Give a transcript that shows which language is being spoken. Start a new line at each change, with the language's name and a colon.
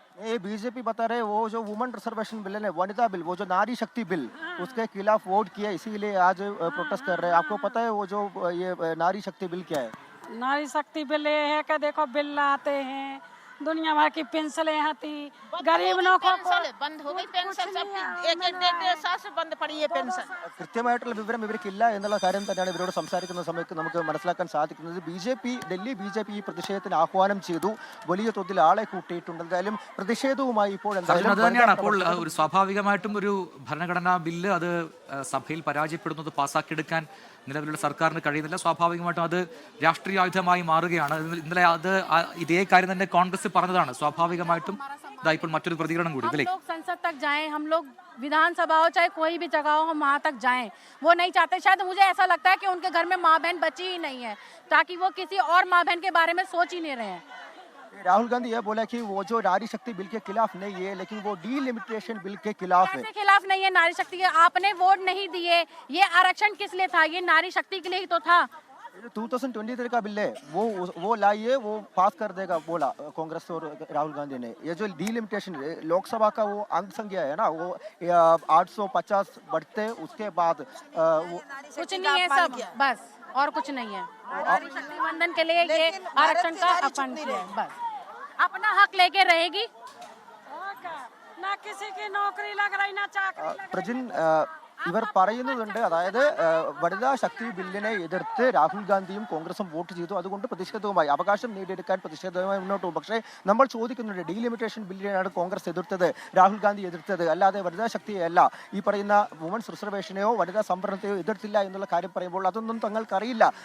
Hindi: ये BJP बता रहे वो जो वुमेन रिजर्वेशन बिल है, वनिता बिल, वो जो नारी शक्ति बिल, उसके खिलाफ वोट किया, इसीलिए आज प्रोटेस्ट कर रहे हैं। आपको पता है वो जो ये नारी शक्ति बिल क्या है? नारी शक्ति बिल ये है कि देखो बिल आते हैं, दुनिया भर की पेंशनें आती, गरीब लोगों को बंद हो गई पेंशन, सबकी एक डेढ़ साल से बंद पड़ी है पेंशन।
Malayalam: കൃത്യമായിട്ടുള്ള വിവരം ഇവർക്കില്ല എന്നുള്ള കാര്യം തന്നെയാണ് ഇവരോട് സംസാരിക്കുന്ന സമയത്ത് നമുക്ക് മനസ്സിലാക്കാൻ സാധിക്കുന്നത്. ഡൽഹി BJP ഈ പ്രതിഷേധത്തിന് ആഹ്വാനം ചെയ്തു, വലിയ തോതിൽ ആളെ കൂട്ടിയിട്ടുണ്ട്. എന്തായാലും പ്രതിഷേധവുമായി ഇപ്പോൾ അത് തന്നെയാണ്. അപ്പോൾ ഒരു സ്വാഭാവികമായിട്ടും ഒരു ഭരണഘടനാ ബില്ല് അത് സഭയിൽ പരാജയപ്പെടുന്നത് പാസ്സാക്കിയെടുക്കാൻ നിലവിലുള്ള സർക്കാരിന് കഴിയുന്നില്ല. സ്വാഭാവികമായിട്ടും അത് രാഷ്ട്രീയ ആയുധമായി മാറുകയാണ്. ഇന്നലെ അത് ഇതേ കാര്യം തന്നെ കോൺഗ്രസ് പറഞ്ഞതാണ്. സ്വാഭാവികമായിട്ടും ഇപ്പോൾ മറ്റൊരു പ്രതികരണം കൂടി.
Hindi: हम लोग संसद तक जाएं, हम लोग विधानसभा हो चाहे कोई भी जगह हो, हम वहाँ तक जाएं। वो नहीं चाहते, शायद मुझे ऐसा लगता है कि उनके घर में माँ बहन बची ही नहीं है, ताकि वो किसी और माँ बहन के बारे में सोच ही नहीं रहे हैं। राहुल गांधी ये बोला कि वो जो नारी शक्ति बिल के खिलाफ नहीं है, लेकिन वो डीलिमिटेशन बिल के खिलाफ है। कैसे खिलाफ नहीं है नारी शक्ति के? आपने वोट नहीं दिए, ये आरक्षण किस लिए था? ये नारी शक्ति के लिए ही तो था। 2023 का बिल है, वो लाइए, वो पास कर देगा बोला कांग्रेस और राहुल गांधी ने। ये जो डीलिमिटेशन लोकसभा का वो अंक संख्या है ना, वो 850 बढ़ते, उसके बाद कुछ नहीं है, सब बस और कुछ नहीं है। नारी शक्ति वंदन के लिए ये आरक्षण का अपन किया है, बस अपना हक लेके रहेगी। ना किसी की नौकरी लग रही, ना चाकरी लग रही।
Malayalam: പ്രജിൻ, ഇവർ പറയുന്നുണ്ട്, അതായത് വനിതാ ശക്തി ബില്ലിനെ എതിർത്ത് രാഹുൽ ഗാന്ധിയും കോൺഗ്രസും വോട്ട് ചെയ്തു, അതുകൊണ്ട് പ്രതിഷേധവുമായി അവകാശം നേടിയെടുക്കാൻ പ്രതിഷേധവുമായി മുന്നോട്ട് പോകും. പക്ഷേ നമ്മൾ ചോദിക്കുന്നുണ്ട്, ഡീലിമിറ്റേഷൻ ബില്ലിനെയാണ് കോൺഗ്രസ് എതിർത്തത്, രാഹുൽ ഗാന്ധി എതിർത്തത്, അല്ലാതെ വനിതാ ശക്തിയല്ല. ഈ പറയുന്ന വുമൻസ് റിസർവേഷനെയോ വനിതാ സംവരണത്തെയോ എതിർത്തില്ല എന്നുള്ള കാര്യം പറയുമ്പോൾ അതൊന്നും തങ്ങൾക്കറിയില്ല.